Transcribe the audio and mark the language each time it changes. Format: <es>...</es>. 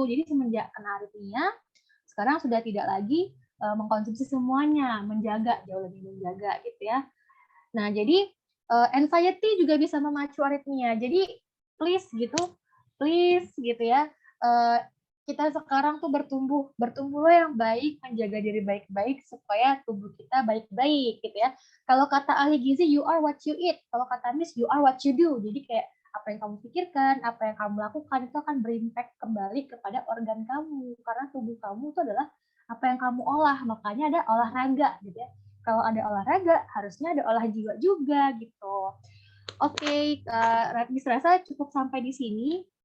<id>Jadi semenjak kena aritmia, sekarang sudah tidak lagi mengkonsumsi semuanya, menjaga, jauh lebih menjaga gitu ya. Nah, jadi anxiety juga bisa memacu aritmia. Jadi please gitu ya, kita sekarang tuh bertumbuhlah yang baik, menjaga diri baik-baik supaya tubuh kita baik-baik gitu ya. Kalau kata ahli gizi,</id> <en>you are what you eat.</en> <id>Kalau kata Miss,</id> <en>you are what you do.</en> <id>Jadi kayak apa yang kamu pikirkan, apa yang kamu lakukan itu akan berimpact kembali kepada organ kamu. Karena tubuh kamu itu adalah apa yang kamu olah. Makanya ada olahraga gitu ya. Kalau ada olahraga, harusnya ada olah jiwa juga gitu. Oke, Miss rasa cukup sampai di sini.</id>